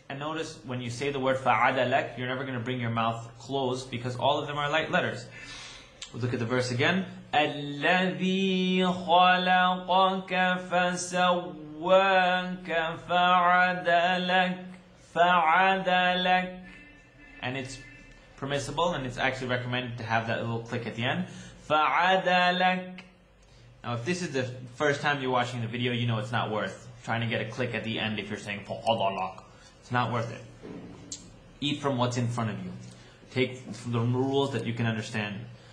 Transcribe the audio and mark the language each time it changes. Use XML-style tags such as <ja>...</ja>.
<en>And notice when you say the word فعدلك, you're never going to bring your mouth closed because all of them are light letters. We'll look at the verse again.</en> <ar>الذي خلقك فسواك فعدلك فعدلك.</ar> <en>And it's permissible and it's actually recommended to have that little click at the end.</en> <ar>فعدلك.</ar> <en>Now if this is the first time you're watching the video, you know it's not worth trying to get a click at the end if you're saying فعدلك. It's not worth it. Eat from what's in front of you. Take from the rules that you can understand.</en>